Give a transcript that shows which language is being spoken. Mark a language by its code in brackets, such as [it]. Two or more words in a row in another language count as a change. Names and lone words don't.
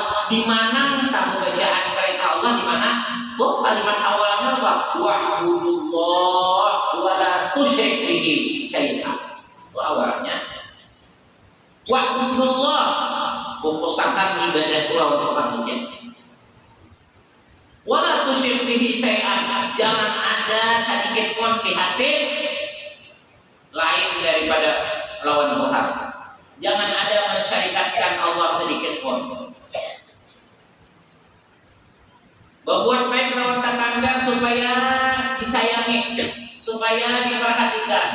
[id] Di mana tahu bacaan perintah Allah di mana? Oh, kalimat awalnya apa? [ar] واعبدوا الله ولا تشركوا به شيئا. [id] Itu awalnya. Wa'budullah, fokuskan ibadah itu untuk kamunya. [ar] ولا تشرك به شيئا, [bjn] jangan ada sedikit pun di hati lain daripada lawan Tuhan. [id] Jangan ada mensyarikatkan Allah sedikit pun. [bjn] Berbuat baik lawan tetangga supaya disayangi, supaya diperhatikan.